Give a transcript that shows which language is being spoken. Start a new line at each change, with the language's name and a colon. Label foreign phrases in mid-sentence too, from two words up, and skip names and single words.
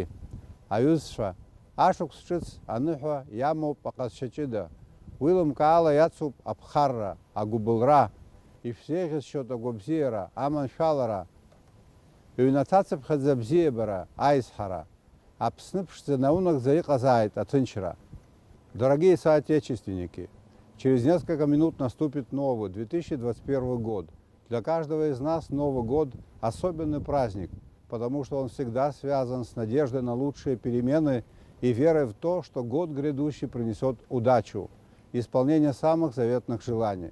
Abkhazian: Аҩызцәа, ашықәс ҿыц аныҳәа иамоуп аҟазшьа ҷыда. Уи лымкаала иацуп аԥхарра, агәыбылра, ишәзеиӷьасшьоит агәабзиара, аманшәалара, ҩнаҭацыԥхьаӡа абзиабара, аизҳара. Аԥсны ԥшӡа наунагӡа иҟазааит аҭынчра.
Russian: Дорогие соотечественники, через несколько минут наступит новый 2021 год. Для каждого из нас Новый год – особенный праздник, потому что он всегда связан с надеждой на лучшие перемены и верой в то, что год грядущий принесет удачу, исполнение самых заветных желаний.